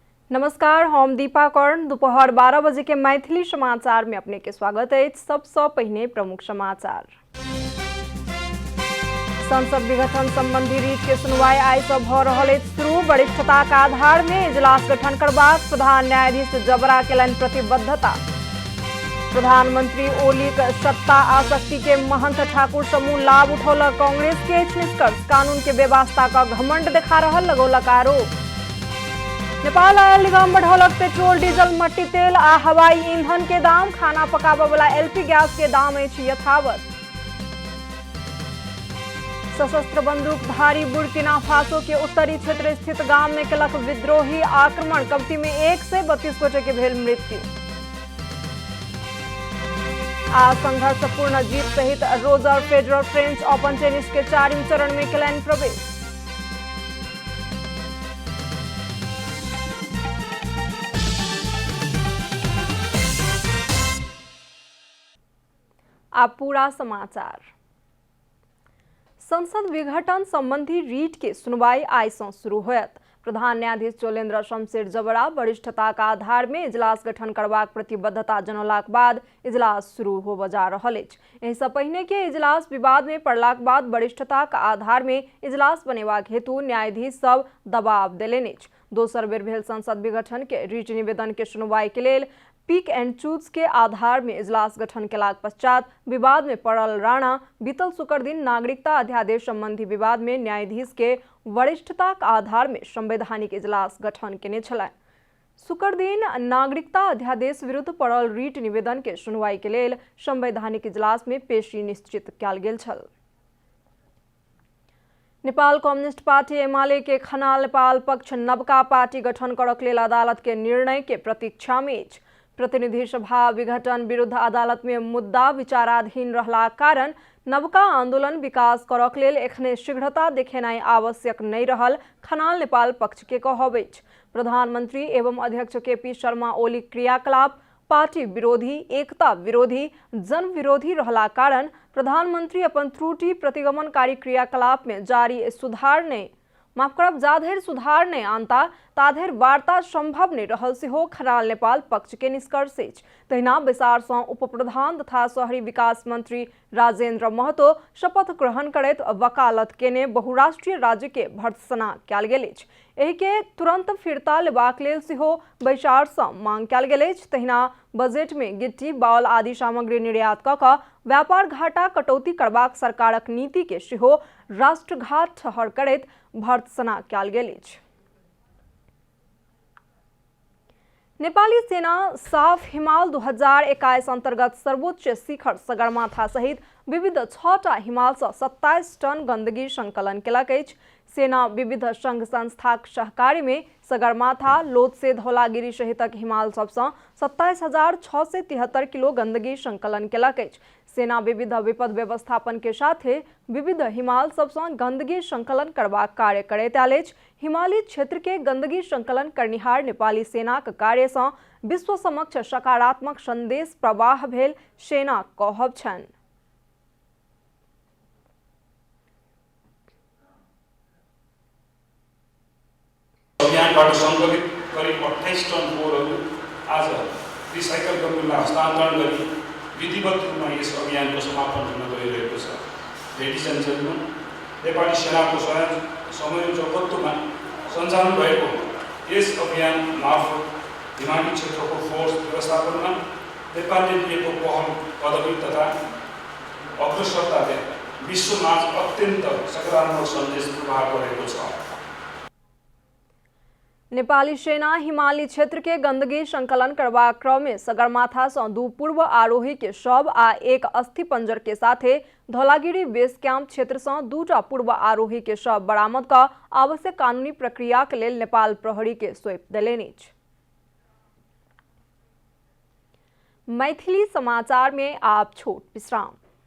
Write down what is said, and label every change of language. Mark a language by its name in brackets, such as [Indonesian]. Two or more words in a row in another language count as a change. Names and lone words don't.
[Maithili] नमस्कार, हम दीपा कर्ण। दोपहर 12 बजे के मैथिली समाचार में अपने के स्वागत है। सबसे पहले प्रमुख समाचार। संसद विघटन संबंधी रीट के सुनवाई आई से भ रहल शुरू। वरिष्ठता का आधार में इजलास गठन करबाक प्रधान न्यायाधीश जबरा केलन प्रतिबद्धता। प्रधानमंत्री ओलीक सत्ता आसक्ति के महंत ठाकुर समूह लाभ उठौल। कांग्रेस के निष्कर्ष कानून के व्यवस्था का घमंड दिखा रहल लगौलक आरोप। नेपाल आयल निगम बढ़ौलक पेट्रोल डीजल मट्टी तेल आ हवाई ईंधन के दाम। खाना पकाबे वाला एलपी गैस के दाम अछि यथावत। सशस्त्र बंदूकधारी बुर्किना फासो के उत्तरी क्षेत्र स्थित गांव में केलक विद्रोही आक्रमण। कमती में 1 से 32 गोटे के भेल मृत्यु। आ संघर्षपूर्ण जीत सहित रोजर फेडरर फ्रेंच ओपन टेनिस के 4वें चरण में केलनि प्रवेश। अब पूरा समाचार। संसद विघटन संबंधी रीट के सुनवाई आई से शुरू होयत। प्रधान न्यायाधीश चोलेन्द्र शमशेर जबरा वरिष्ठता का आधार में इजलास गठन करबाक प्रतिबद्धता जनौलाक बाद इजलास शुरू होबय जा रहल अछि। एहि सँ पहिने के इजलास विवाद में पड़लाक बाद वरिष्ठता का आधार में इजलास बनेबाक हेतु न्यायाधीश सब दबाव देलनि अछि। दोसर बेर भेल संसद विघटन के रीट निवेदन के सुनवाई के लेल [English] pick and choose [Maithili] के आधार में इजलास गठन केलाक पश्चात विवाद में पड़ल राणा बीतल शुक्र दिन नागरिकता अध्यादेश संबंधी विवाद में न्यायाधीश के वरिष्ठता के आधार में संवैधानिक इजलास गठन केने छलाह। शुक्र दिन नागरिकता अध्यादेश विरुद्ध पड़ल रीट निवेदन के सुनवाई के लेल संवैधानिक इजलास में पेशी निश्चित कयल गेल छल। नेपाल कम्युनिस्ट पार्टी एमाले के खनाल नेपाल पक्ष नवका पार्टी गठन करक लेल अदालत के निर्णय के प्रतीक्षा में अछि। प्रतिनिधि सभा विघटन विरुद्ध अदालत में मुद्दा विचाराधीन रहला कारण नवका आंदोलन विकास करक लेल एखने शीघ्रता देखेनाइ आवश्यक नहीं रहल खनाल नेपाल पक्ष के कहब अछि। प्रधानमंत्री एवं अध्यक्ष केपी शर्मा ओली क्रियाकलाप पार्टी विरोधी, एकता विरोधी, जन विरोधी रहला कारण प्रधानमंत्री अपन त्रुटि प्रतिगमनकारी क्रियाकलाप में जारी सुधार ने जाधरि सुधार नहीं आनता ताधरि वार्ता संभव नहीं रहल सेहो खनाल नेपाल पक्ष के निष्कर्ष अछि। तहिना बैसार सँ उप प्रधान तथा शहरी विकास मंत्री राजेन्द्र महतो शपथ ग्रहण करैत वकालत केने बहुराष्ट्रीय राज्य के भर्त्सना कयल गेल अछि। एहि के तुरंत फिरता लेबाक लेल सेहो बैसार सँ मांग कयल गेल अछि। तहिना बजट में गिट्टी, बाउल आदि सामग्री निर्यात कऽ कऽ व्यापार घाटा कटौती करबाक सरकारक नीति के सेहो राष्ट्रघात ठहर करैत भर्त्सना कयल गेल अछि। नेपाली सेना साफ हिमाल 2021 अंतर्गत सर्वोच्च शिखर सगरमाथा सहित विविध 6टा हिमाल से 27 टन गंदगी संकलन केलक अछि। सेना विविध संघ संस्थाक सहकारी में सगरमाथा, लोतसे, धौलागिरी सहितक हिमाल सबसँ 27,673 किलो गंदगी संकलन केलक अछि। सेना विविध विपद व्यवस्थापन के साथे विविध हिमाल सबसँ गंदगी संकलन करबाक कार्य करैत आयल अछि। हिमालयी क्षेत्र के गंदगी संकलन करनिहार नेपाली सेनाक कार्य सँ विश्व समक्ष सकारात्मक संदेश प्रवाह भेल सेना कहब छनि। [Nepali] अभियानबाट सङ्कलित करिब 28 टन फोहोरहरू आज रिसाइकल गर्नलाई हस्तान्तरण गरी विधिवत रूपमा यस अभियानको समापन हुन गइरहेको छ। [English] ladies and gentlemen, [Nepali] नेपाली सेनाको संयोजकत्वमा सञ्चालन भएको यस अभियान मार्फत हिमाली क्षेत्रको फोहोर व्यवस्थापनमा नेपालले लिएको पहल कदमी तथा अग्रसरताले विश्वमा अत्यन्त सकारात्मक सन्देश प्रवाह गरेको छ। [Maithili] नेपाली सेना हिमालय क्षेत्र के गंदगी संकलन करबाक क्रम में सगरमाथा से 2 पूर्व आरोही के शव आ 1 अस्थि पंजर के साथे धौलागिरी बेस कैंप क्षेत्र से 2टा पूर्व आरोही के शव बरामद कर आवश्यक कानूनी प्रक्रिया के लेल नेपाल प्रहरी के सौंप देलनि अछि। मैथिली समाचार में आप छोट विश्राम।